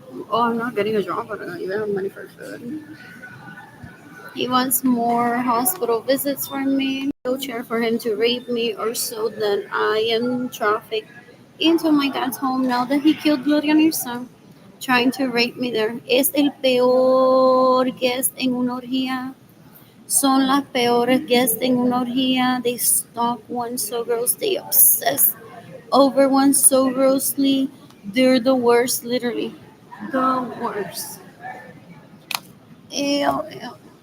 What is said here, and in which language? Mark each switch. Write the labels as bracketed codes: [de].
[en] Oh, I'm not getting a job. I don't even have money for food. He wants more hospital visits from me, wheelchair for him to rape me, or so that I am trafficked into my dad's home now that he killed Gloria Nirsa, trying to rape me there. [es] Es el peor guest en una orgía. Son las peores guests en una orgía. [en] They stalk one so gross. They obsess over one so grossly. They're the worst, literally. The worst. Ew, ew.